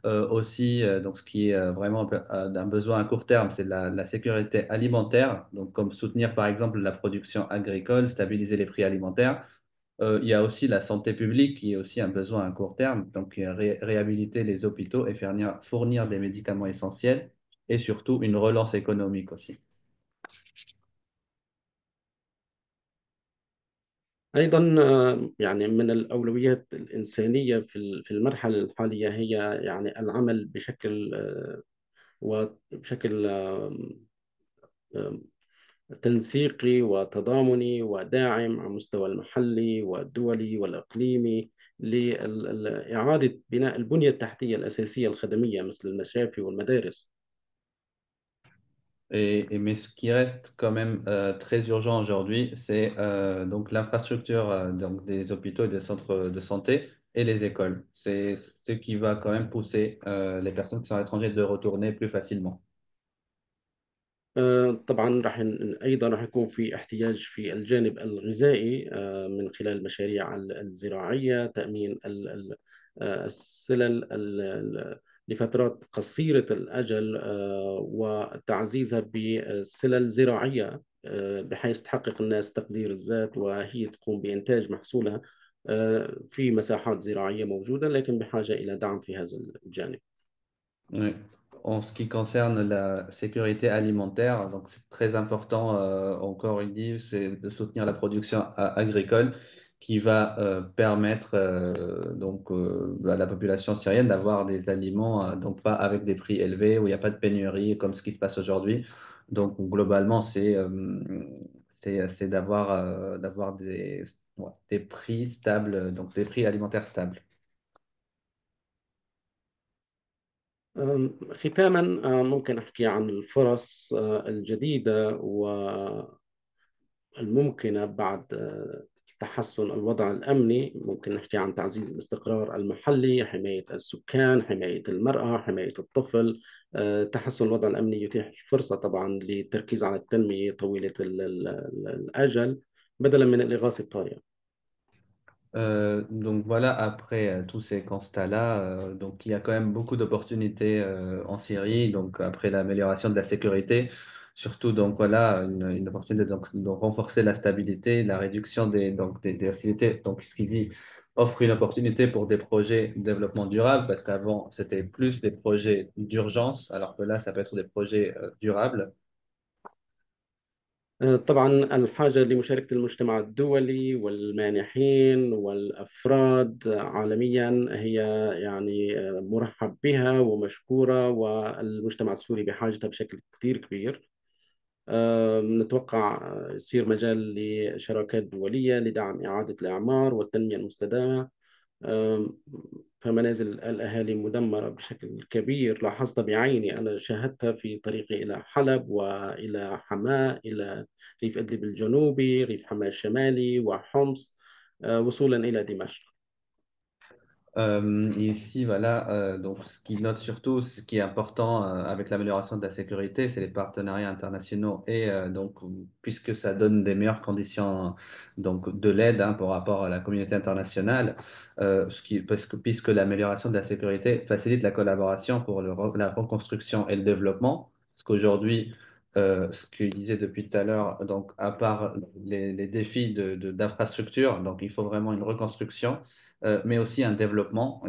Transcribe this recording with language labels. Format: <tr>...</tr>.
<fr>Aussi, donc ce qui est vraiment d'un besoin à court terme, c'est la sécurité alimentaire, donc comme soutenir par exemple la production agricole, stabiliser les prix alimentaires. Il y a aussi la santé publique qui est aussi un besoin à court terme, donc réhabiliter les hôpitaux et fournir des médicaments essentiels et surtout une relance économique aussi.</fr> <ar>أيضا يعني من الأولويات الإنسانية في المرحلة الحالية هي يعني العمل بشكل وبشكل تنسيقي وتضامني وداعم على المستوى المحلي والدولي والإقليمي لإعادة بناء البنية التحتية الأساسية الخدمية مثل المشافي والمدارس.</ar> <fr>Mais ce qui reste quand même très urgent aujourd'hui, c'est donc l'infrastructure donc des hôpitaux et des centres de santé et les écoles. C'est ce qui va quand même pousser les personnes qui sont à l'étranger de retourner plus facilement.</fr> <ar>طبعا ايضا راح يكون في احتياج في الجانب الغذائي من خلال المشاريع الزراعيه، تامين السلل لفترات قصيره الاجل، وتعزيزها بسلل زراعيه بحيث تحقق الناس تقدير الذات وهي تقوم بانتاج محصولها في مساحات زراعيه موجوده، لكن بحاجه الى دعم في هذا الجانب.</ar> <fr>Oui. En ce qui concerne la sécurité alimentaire, donc c'est très important, encore il dit, c'est de soutenir la production agricole qui va permettre donc à la population syrienne d'avoir des aliments donc pas avec des prix élevés où il n'y a pas de pénurie comme ce qui se passe aujourd'hui. Donc globalement c'est d'avoir ouais, des prix stables, donc des prix alimentaires stables.</fr> <ar>ختاما ممكن أحكي عن الفرص الجديدة والممكنة بعد تحسن الوضع الأمني. ممكن نحكي عن تعزيز الاستقرار المحلي، حماية السكان، حماية المرأة، حماية الطفل. تحسن الوضع الأمني يتيح الفرصة طبعا للتركيز على التنمية طويلة الأجل بدلا من الإغاثة الطارئة.</ar> <fr>Donc voilà, après tous ces constats-là, donc il y a quand même beaucoup d'opportunités en Syrie. Donc après l'amélioration de la sécurité, surtout donc voilà une opportunité de renforcer la stabilité, la réduction des hostilités. Donc ce qui dit offre une opportunité pour des projets de développement durable parce qu'avant c'était plus des projets d'urgence, alors que là ça peut être des projets durables.</fr> <ar>طبعا الحاجة لمشاركة المجتمع الدولي والمانحين والأفراد عالميا هي يعني مرحب بها ومشكورة، والمجتمع السوري بحاجتها بشكل كتير كبير. نتوقع يصير مجال لشراكات دولية لدعم إعادة الإعمار والتنمية المستدامة. آم، فمنازل الأهالي مدمرة بشكل كبير، لاحظت بعيني، أنا شاهدتها في طريقي إلى حلب وإلى حماة، إلى ريف إدلب الجنوبي، ريف حماة الشمالي وحمص، وصولا إلى دمشق.</ar> <fr>Ici, voilà, donc ce qui note surtout, ce qui est important avec l'amélioration de la sécurité, c'est les partenariats internationaux et donc puisque ça donne des meilleures conditions donc de l'aide hein, par rapport à la communauté internationale, parce que puisque l'amélioration de la sécurité facilite la collaboration pour la reconstruction et le développement, parce qu'aujourd'hui, ce qu'il disait depuis tout à l'heure, donc à part les défis d'infrastructure, donc il faut vraiment une reconstruction mais aussi un développement.</fr>